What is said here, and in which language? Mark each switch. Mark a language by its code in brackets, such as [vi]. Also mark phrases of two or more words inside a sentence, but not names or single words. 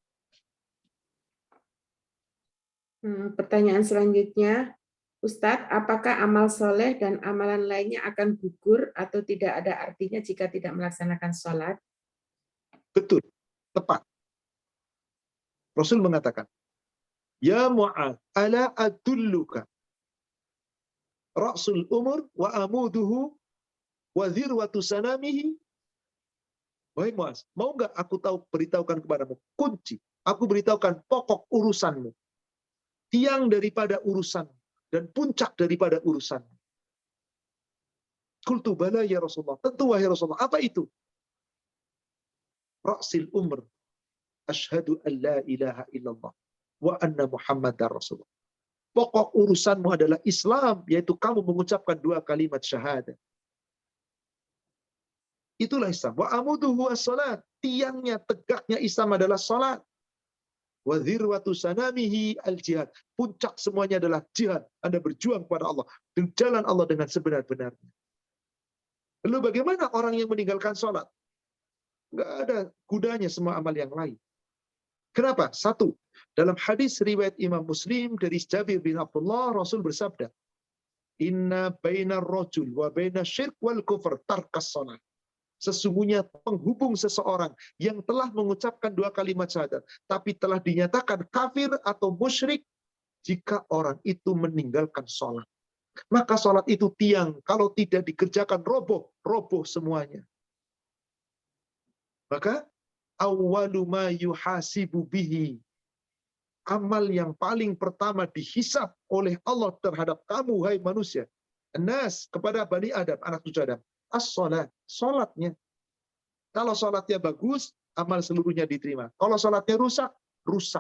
[id] Pertanyaan selanjutnya, Ustadz, apakah amal soleh dan amalan lainnya akan gugur atau tidak ada artinya jika tidak melaksanakan sholat? Betul, tepat. Rasul mengatakan, Ya Mu'ad, [ar] ألا أدلك رأس الأمر وعموده وذروة سنامه. [id] Wahai Mu'az, mau nggak aku beritahukan kepadamu kunci? Aku beritahukan pokok urusanmu, tiang daripada urusan dan puncak daripada urusan. [ar] قلت بلى يا رسول الله. [id] Tentu wahai Rasulullah. Apa itu? [ar] رأس الأمر. أشهد أن لا إله إلا الله وأن محمدا رسول الله. [id] Pokok urusanmu adalah Islam, yaitu kamu mengucapkan 2 kalimat syahadat. Itulah Islam. [ar] وعموده الصلاة. [id] Tiangnya, tegaknya Islam adalah salat. [ar] وذروة سنامه الجهاد. [id] Puncak semuanya adalah jihad. Anda berjuang kepada Allah. Di jalan Allah dengan sebenar-benarnya. Lalu bagaimana orang yang meninggalkan salat? Nggak ada gunanya semua amal yang lain. Kenapa? Satu, dalam hadis riwayat Imam Muslim dari Jabir bin Abdullah, Rasul bersabda, [ar] إن بين الرجل وبين الشرك والكفر ترك الصلاة. [id] Sesungguhnya penghubung seseorang yang telah mengucapkan 2 kalimat syahadat, tapi telah dinyatakan kafir atau musyrik, jika orang itu meninggalkan sholat. Maka sholat itu tiang, kalau tidak dikerjakan roboh semuanya. Maka, [ar] أول ما يحاسب به. [id] Amal yang paling pertama dihisab oleh Allah terhadap kamu, hai manusia. Nas, kepada Bani Adam, anak cucu Adam. As-sholat, sholatnya. Kalau sholatnya bagus, amal seluruhnya diterima. Kalau sholatnya rusak.